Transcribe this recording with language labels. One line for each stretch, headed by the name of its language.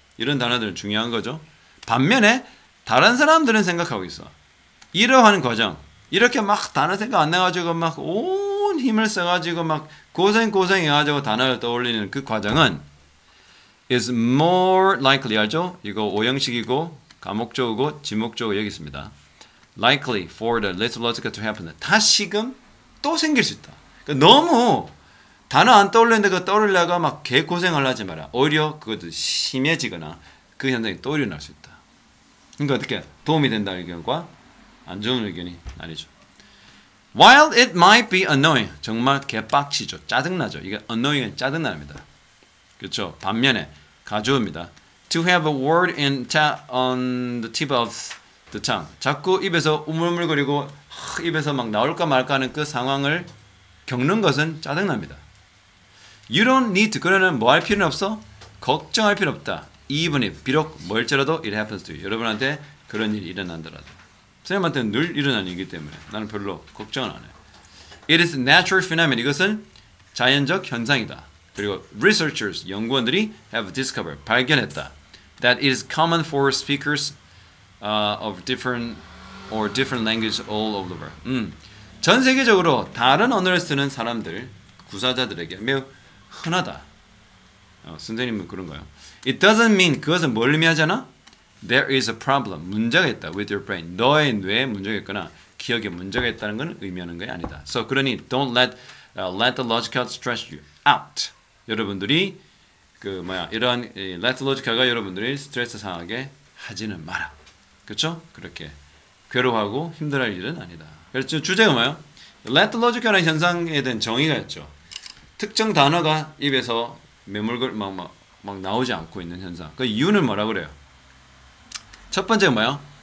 Korean: 이런 단어들은 중요한 거죠. 반면에 다른 사람들은 생각하고 있어. 이러한 과정, 이렇게 막 단어 생각 안 나가지고 막 온 힘을 써가지고 막 고생해가지고 단어를 떠올리는 그 과정은
English: is more likely,
Korean: 알죠? 이거 오형식이고 가목적이고 지목적으로 여기 있습니다.
English: likely for the Lethallogica to happen.
Korean: 다시금 또 생길 수 있다. 그러니까 너무 단어 안 떠올리는데 그 떠올리려가 막 개고생을 하지 마라. 오히려 그것도 심해지거나 그 현상이 또 일어날 수 있다. 그러니까 어떻게 도움이 된다는 의견과 안 좋은 의견이 나뉘죠.
English: While it might be annoying,
Korean: 정말 개빡치죠. 짜증나죠. 이게 annoying은 짜증납니다. 그렇죠. 반면에 가져옵니다.
English: To have a word on the tip of the tongue.
Korean: 자꾸 입에서 우물물거리고 입에서 막 나올까 말까 하는 그 상황을 겪는 것은 짜증납니다.
English: You don't need to.
Korean: 그러는 뭐 할 필요는 없어? 걱정할 필요 없다.
English: Even if,
Korean: 비록 뭘지라도
English: it happens to you.
Korean: 여러분한테 그런 일이 일어난다라도. 선생님한테는 늘 일어나는 일이기 때문에 나는 별로 걱정은 안 해요.
English: It is a natural phenomenon.
Korean: 이것은 자연적 현상이다. 그리고 researchers, 연구원들이
English: have discovered,
Korean: 발견했다.
English: That it is common for speakers of different language all over the world.
Korean: 전 세계적으로 다른 언어를 쓰는 사람들, 구사자들에게 매우 흔하다. 선생님은 그런가요?
English: It doesn't mean,
Korean: 그것은 뭘 의미하잖아?
English: There is a problem,
Korean: 문제가 있다
English: with your brain.
Korean: 너의 뇌에 문제가 있거나 기억에 문제가 있다는 건 의미하는 것이 아니다.
English: So
Korean: 그러니
English: don't let Lethallogica stress you out.
Korean: 여러분들이 이러한 Lethallogica가 여러분들이 스트레스 상하게 하지는 마라. 그렇죠? 그렇게 괴로워하고 힘들어할 일은 아니다. 그래서 주제가 뭐예요? Lethallogica라는 현상에 대한 정의가 있죠. 특정 단어가 입에서 막 나오지 않고 있는 현상. 그 이유는 뭐라 그래요? 첫 번째가 뭐예요?